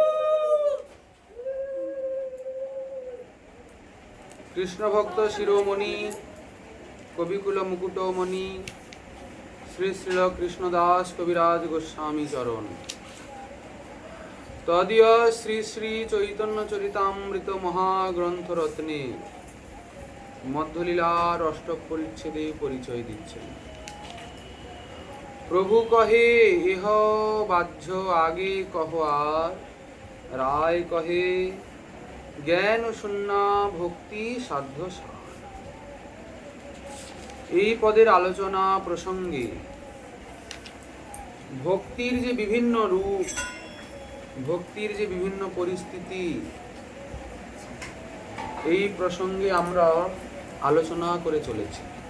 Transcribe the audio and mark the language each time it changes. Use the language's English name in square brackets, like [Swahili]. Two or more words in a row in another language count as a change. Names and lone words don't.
[Bangla] কৃষ্ণ ভক্ত শিরোমণি কবিকুল মুকুটমণি শ্রী শ্রীল কৃষ্ণদাস কবিরাজ গোস্বামী চরণ তদীয় শ্রী শ্রী চৈতন্য চরিতামৃত মহাগ্রন্থ রত্নে মধ্যলীলার অষ্টক পরিচ্ছেদে পরিচয় দিচ্ছেন। প্রভু কহে এহ বাহ্য আগে কহো আর রায় কহে জ্ঞান শূন্য ভক্তি সাধ্য সার। এই পদের আলোচনা প্রসঙ্গে ভক্তির যে বিভিন্ন রূপ, ভক্তির যে বিভিন্ন পরিস্থিতি, এই প্রসঙ্গে আমরা আলোচনা করে চলেছি।